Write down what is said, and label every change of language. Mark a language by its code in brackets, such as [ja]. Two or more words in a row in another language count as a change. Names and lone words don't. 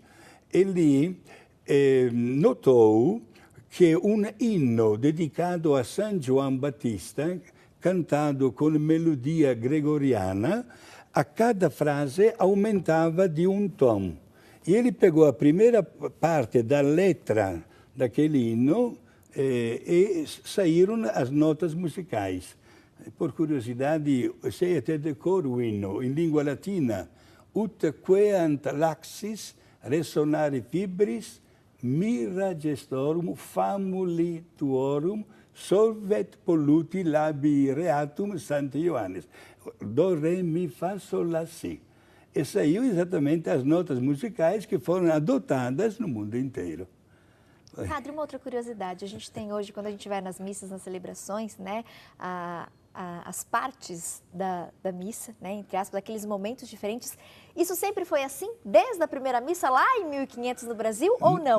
[pt] Ele notou que um hino dedicado a São João Batista, cantado com melodia gregoriana, a cada frase aumentava de um tom. E ele pegou a primeira parte da letra daquele hino e saíram as notas musicais. Por curiosidade, sei até de cor o hino, em língua latina. [la] Ut queant laxis resonare fibris, mira gestorum famuli tuorum, solvet polluti labi reatum Santo Ioannis. [pt] Do, re, mi, fa, sol, la, si. E saiu exatamente as notas musicais que foram adotadas no mundo inteiro. Padre, uma outra curiosidade. A gente tem hoje, quando a gente vai nas missas, nas celebrações, né, as partes da missa, né, entre aspas, aqueles momentos diferentes. Isso sempre foi assim, desde a primeira missa, lá em 1500 no Brasil, ou não?